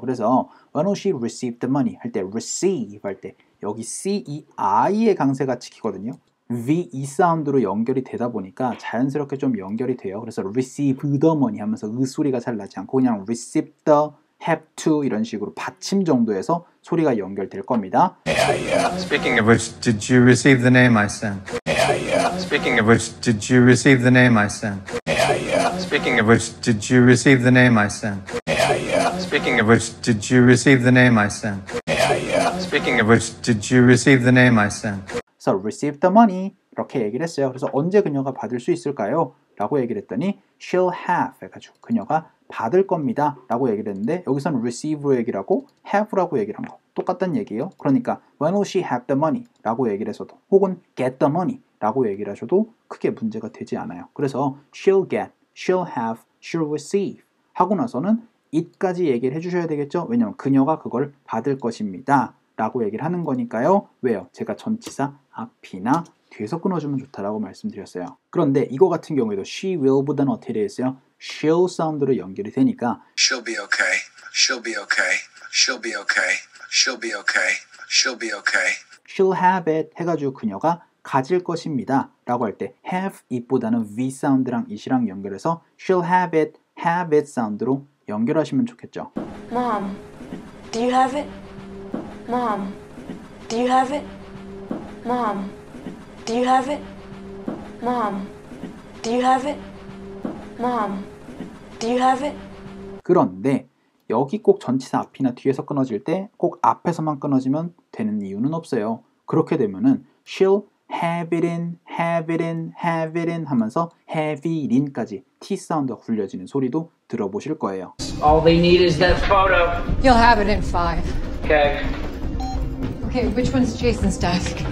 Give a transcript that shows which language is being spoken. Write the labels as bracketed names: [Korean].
[Korean] 그래서 [English] When will she receive the money [Korean] 할 때 receive 할 때 여기 C, 이 I의 강세가 찍히거든요. V, E 사운드로 연결이 되다 보니까 자연스럽게 좀 연결이 돼요. 그래서 receive the money 하면서 으 소리가 잘 나지 않고 그냥 receive the, have to 이런 식으로 받침 정도에서 소리가 연결될 겁니다. [English] Speaking of which, did you receive the name I sent? Speaking of which, did you receive the name I sent? Speaking of which, did you receive the name I sent? Speaking of which, did you receive the name I sent? Speaking of which, did you receive the name I sent? So receive the money [Korean] 이렇게 얘기를 했어요. 그래서 언제 그녀가 받을 수 있을까요? 라고 얘기를 했더니 she'll have 해가지고 그녀가 받을 겁니다 라고 얘기를 했는데 여기서는 receive로 얘기를 하고 have라고 얘기를 한 거 똑같다는 얘기예요. 그러니까 [English] when will she have the money [Korean] 라고 얘기를 해서도 혹은 get the money 라고 얘기를 하셔도 크게 문제가 되지 않아요. 그래서 [English] she'll get, she'll have, she'll receive [Korean] 하고 나서는 it까지 얘기를 해주셔야 되겠죠. 왜냐하면 그녀가 그걸 받을 것입니다 라고 얘기를 하는 거니까요. 왜요? 제가 전치사 앞이나 뒤에서 끊어주면 좋다라고 말씀드렸어요. 그런데 이거 같은 경우에도 she will보다는 어떻게 되어 있어요? she'll 사운드로 연결이 되니까 [English] She'll be okay. She'll be okay. She'll be okay. She'll be okay. She'll be okay. she'll have it [Korean] 해가지고 그녀가 가질 것입니다 라고 할 때 have it보다는 V 사운드랑 it이랑 연결해서 she'll have it 사운드로 연결하시면 좋겠죠. [English] Mom, do you have it? Mom, do you have it? Mom, Do you have it? Mom, do you have it? Mom, do you have it? [Korean] 그런데 여기 꼭 전치사 앞이나 뒤에서 끊어질 때 꼭 앞에서만 끊어지면 되는 이유는 없어요. 그렇게 되면은 she'll have it in, have it in, have it in 하면서 have it in까지 T 사운드가 굴려지는 소리도 들어보실 거예요. [English] All they need is that photo. You'll have it in 5. Okay. Okay, which one's Jason's desk?